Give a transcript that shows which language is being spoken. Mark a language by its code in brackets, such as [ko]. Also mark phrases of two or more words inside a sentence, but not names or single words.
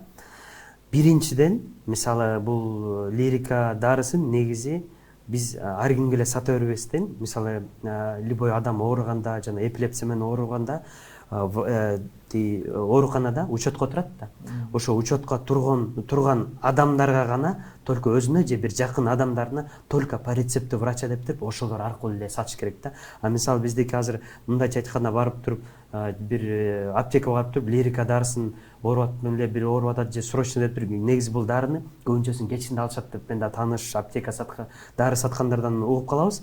[ky] Биринчиден, мисалы, бул лирика дарысын негизи биз ар кимге эле сата бербестен, мисалы, любой адам ооруганда жана эпилепсия менен ооруганда ооруканада учетко турат да. Ошо учетко турган адамдарга гана, только өзүнө же бир жакын адамдарына [ru] только по рецепту врача [ky] деп ошолор аркылуу эле сатыш керек да. Мисалы, биздики азыр мындайча айтканда барып туруп, бир аптекага барып туруп лирика дарысын ооруп эле бир ооруп атат же срочно деп туруп, негизи бул дарыны көбүнчөсүн кечинде алышат деп мен да тааныш аптека дары саткандардан угуп калабыз.